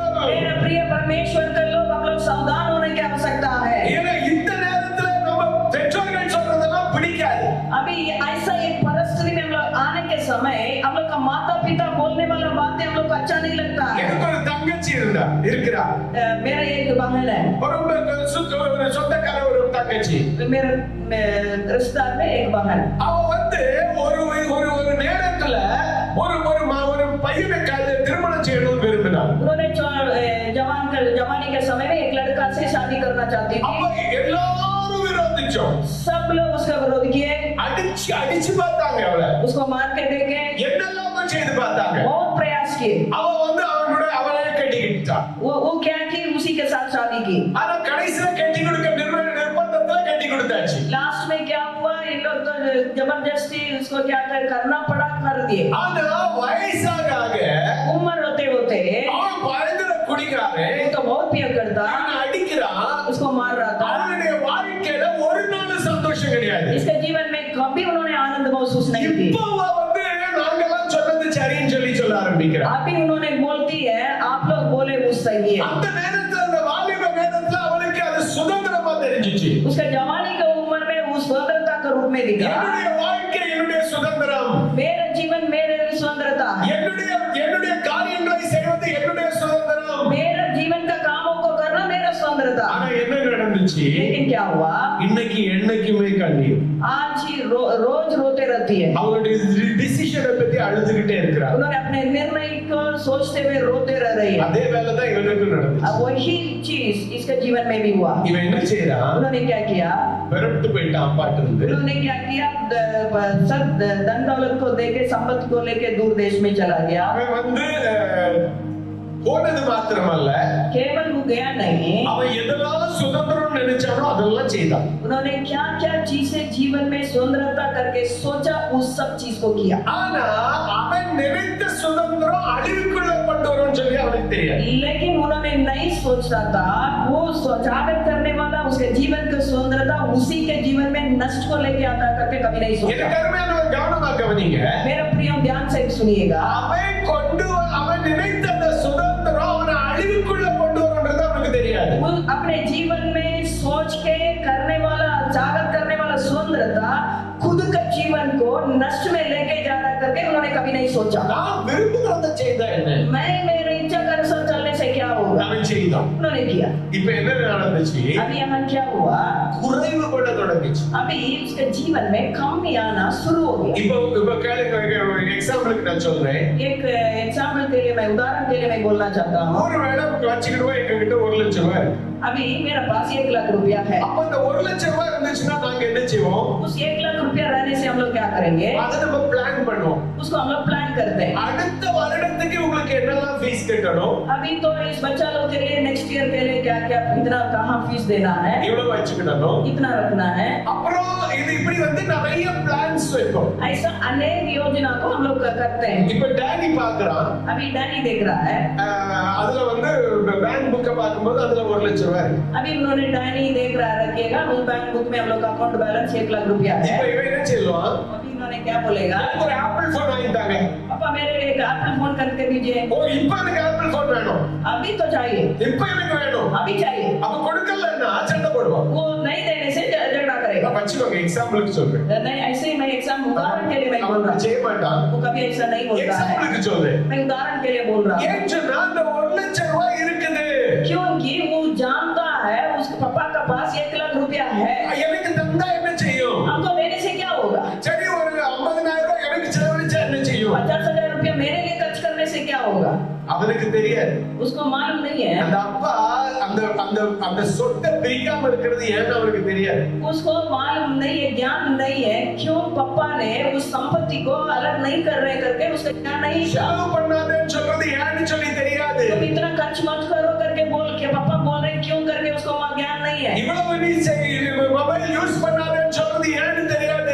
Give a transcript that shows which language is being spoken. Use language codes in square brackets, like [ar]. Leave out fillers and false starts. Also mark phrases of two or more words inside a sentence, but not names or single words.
[hi] मेरे प्रिय परमेश्वर के लोग, हम लोग सावधान होने की आवश्यकता है। [ta] ஏன்னா இந்த நேரத்துல நம்ம பெற்றோர்கள் சொல்றதெல்லாம் பிடிக்காது. [hi] अभी ऐसा एक परिस्थिति में हम लोग आने के समय हम लोग का माता पिता बोलने वाला बातें हम लोग को अच्छा नहीं लगता है। [ta] எனக்கு ஒரு தங்கச்சி இருக்கிறா. [hi] मेरा एक बहन है, [ta] ஒரு சொந்தக்கார ஒரு தங்கச்சி. [hi] मेरे रिश्तेदार में एक बहन। [ta] அவ வந்து ஒரு நேரத்துல ஒரு பையனை திருமணம் செய்யணும்னு விரும்பினாள். [hi] उन्होंने जवानी के समय में एक लड़का से शादी करना चाहती [ta] அப்ப [hi] थी। [ta] எல்லாரும் விரோதிச்சோம். [hi] सब लोग उसका विरोध किए, [ta] அடிச்சு பார்த்தாங்க, அவளை [hi] उसको मार के देखे, [ta] என்னெல்லாமோ செய்து பார்த்தாங்க. [hi] बहुत प्रयास किए। [ta] அவ வந்து அவளை கட்டிக்கிட்டா. [hi] वो क्या की उसी के साथ शादी की। [ta] ஆனா கடைசியில கட்டி கொடுக்க நிர்பந்தத்துல கட்டி கொடுத்தாச்சு. [hi] लास्ट में क्या हुआ, इन लोग तो जबरदस्ती उसको क्या करना पड़ा, कर दिए। [ta] ஆனா வயசாக [hi] उम्र होते होते [ta] அவன் பயங்கர குடிகாரன். [hi] वो तो बहुत पिया करता, [ta] அவனை அடிக்கிறான், [hi] उसको मार रहा था। [ta] அவனுடைய வாழ்க்கையில ஒரு நாள் சந்தோஷம் கிடையாது. [hi] इसके जीवन में कभी उन्होंने आनंद महसूस नहीं की। [ta] இப்போ வந்து நாங்கெல்லாம் சொன்னது சரின்னு சொல்ல ஆரம்பிக்கிறான். [hi] अभी उन्होंने बोलती है, आप लोग बोले वो सही है। [ta] அந்த நேரத்துல, அந்த வாலிப நேரத்துல அவனுக்கு அது சுதந்திரமா தெரிஞ்சிச்சு. [hi] उसका जवानी की उम्र में वो स्वतंत्रता के रूप में दिखा। [ta] என்னுடைய வாழ்க்கை என்னுடைய சுதந்திரம், [hi] मेरा जीवन मेरे स्वतंत्रता, [ta] என்னுடைய காரியங்களை செய்வது என்னுடைய சுதந்திரம். [hi] मेरा जीवन का कामों को करना मेरा स्वतंत्रता। [ta] ஆனா என்ன நடந்துச்சு? [hi] लेकिन क्या हुआ, [ta] இன்னைக்கு என்னைக்குமே கண்ணீர். [hi] आज ही रोज रोते रहती है। [ta] அவளுடைய டிசிஷனை பத்தி அழுதுகிட்டே இருக்கிறார். [hi] उन्होंने अपने निर्णय को सोचते हुए रोते रह रही है। [ta] அதே வேலை தான் இவனுக்கு நடந்துச்சு. [hi] अब वही चीज इसके जीवन में भी हुआ। [ta] இவன் என்ன செய்யறான்? [hi] उन्होंने क्या किया, [ta] பெரட்டு போயிட்டான் அப்பாட்டு இருந்து. [hi] उन्होंने क्या किया, सब धन दौलत को देके, संपत्ति को लेके दूर देश में चला गया। [ta] அவன் வந்து போனது மாத்திரமல்ல, [hi] केवल वो गया नहीं, [ta] அவன் எதெல்லாம் சுதந்திரம் நினைச்சானோ அதெல்லாம் செய்தான். [hi] उन्होंने क्या क्या चीजें जीवन में स्वतंत्रता करके सोचा, उस सब चीज को किया। [ta] ஆனா அவன் நினைத்த சுதந்திரம் அழிவுக்குள்ள கொண்டு வரும்னு சொல்லி அவனுக்கு தெரியாது. [hi] लेकिन उन्होंने नहीं सोचा था, वो स्वागत करने वाला उसके जीवन की स्वतंत्रता उसी के जीवन में नष्ट को लेके आता करके कभी नहीं सोचा। [ta] எனக்கு அருமையான கவனமா கவனிங்க. [hi] मेरा प्रिय ध्यान से सुनिएगा, [ta] அவன் நினைத்த அந்த சுதந்திரம் அவனை அழிவுக்குள்ள கொண்டு வரும்ன்றது அவனுக்கு தெரியாது. [hi] वो अपने जीवन में सोच के करने वाला, जागत करने वाला स्वतंत्रता खुद का जीवन को नष्ट में लेके जा रहा करके उन्होंने कभी नहीं सोचा। [ta] நான் விரும்புகிறத செய்தா என்ன? [hi] मैं मेरे इच्छा के अनुसार चलने से क्या होगा, [ta] அவன் செய்தான். [hi] उन्होंने किया। [ta] இப்ப என்ன நடந்துச்சு? [hi] अभी यहाँ क्या हुआ, [ta] குறைவுபட தொடங்கிச்சு. [hi] अभी उसके जीवन में कमी आना शुरू हो गया। [ta] இப்ப கேளுங்க, எக்ஸாம்பிளுக்கு நான் சொல்றேன். [hi] एक एग्जाम्पल के लिए, मैं उदाहरण के लिए मैं बोलना चाहता हूँ। [ta] ஒருவேளை வச்சுக்கிடுவோம், எங்ககிட்ட 1 லட்சம் ரூபாய் இருக்கு. [hi] अभी मेरा पास 1 लाख रुपया है। [ta] அப்ப இந்த 1 லட்சம் ரூபாய் இருந்துச்சுன்னா நாங்க என்ன செய்வோம்? [hi] उस 1 लाख रुपया रहने से हम लोग क्या करेंगे, [ta] அதை நம்ம பிளான் பண்ணுவோம். [hi] उसको हम लोग प्लान करते हैं। [ta] அடுத்த வருடத்துக்கு உங்களுக்கு என்னெல்லாம் ஃபீஸ் கட்டணும், [hi] अभी तो इस बच्चा लोग के लिए [en] next year [hi] के लिए क्या क्या, इतना कहाँ फीस देना है, [ta] இவ்வளவு வச்சுக்கிடணும், [hi] इतना रखना है। [ta] அப்புறம் இது இப்படி வந்து நிறைய பிளான்ஸ் வைப்போம். [hi] ऐसा अनेक योजना को हम लोग करते हैं। [ta] இப்ப டேடி பாக்குறான், [hi] अभी डैनी देख रहा है, [ta] அதுல வந்து [en] bank book [ta] பார்க்கும்போது அதுல 1 லட்சம் ரூபாய் இருக்கு. [hi] अभी उन्होंने डैनी देख रहा रखिएगा, उस [en] bank book [hi] में हम लोग का [en] account balance [hi] 1 लाख रुपया है। [ta] இப்ப இவன் என்ன செய்வான்? [hi] अभी उन्होंने क्या बोलेगा, [ta] எனக்கு ஒரு ஆப்பிள் போன் வாங்கிட்டாங்க. [hi] पापा मेरे लिए एक एप्पल फोन करके दीजिए। [ta] ஓ, இப்ப எனக்கு ஆப்பிள் போன் வேணும், [hi] अभी तो चाहिए, [ta] இப்ப எனக்கு வேணும். [hi] अभी चाहिए। [ta] அப்ப கொடுக்கலன்னா சண்டை போடுவான். [hi] वो नहीं देने से झगड़ा करेगा। [ta] வச்சுக்கோங்க, எக்ஸாம்பிளுக்கு சொல்றேன். [hi] नहीं, ऐसे ही मैं एग्जाम उदाहरण के लिए मैं बोल रहा [ta] அவன் செய்ய மாட்டான். [hi] हूँ, वो कभी ऐसा नहीं बोलता है। [ta] எக்ஸாம்பிளுக்கு சொல்றேன். [hi] मैं उदाहरण के लिए बोल रहा हूँ, [ta] ஏன் சொன்னா அந்த 1 லட்சம் ரூபாய் இருக்குது. [hi] क्योंकि वो जानता है उसके पापा का पास 1 लाख रुपया है। [ta] எனக்கு தந்தா என்ன செய்யும்? [hi] हमको देने से क्या होगा, [ta] சரி, ஒரு 50,000 ரூபாய் எனக்கு செலவழிச்சா என்ன செய்யும்? [hi] 50,000 रुपया मेरे लिए खर्च करने से क्या होगा, [ta] அவனுக்கு தெரியாது. [hi] उसको मालूम नहीं है। [ta] அந்த அப்பா அந்த சொத்தை பிரிக்காம இருக்கிறது ஏன்னு அவனுக்கு தெரியாது. [hi] उसको मालूम नहीं है, ज्ञान नहीं है, क्यों पापा ने उस संपत्ति को अलग नहीं कर रहे करके उसका ज्ञान नहीं। [ta] செலவு பண்ணாதேன்னு சொல்றது ஏன்னு சொல்லி தெரியாது. [hi] तुम इतना खर्च मत करो करके बोल के पापा बोल रहे क्यों करके उसको ज्ञान नहीं है। [ta] இவ்வளவு நீ [en] mobile use [ta] பண்ணாதேன்னு சொல்றது ஏன்னு தெரியாது.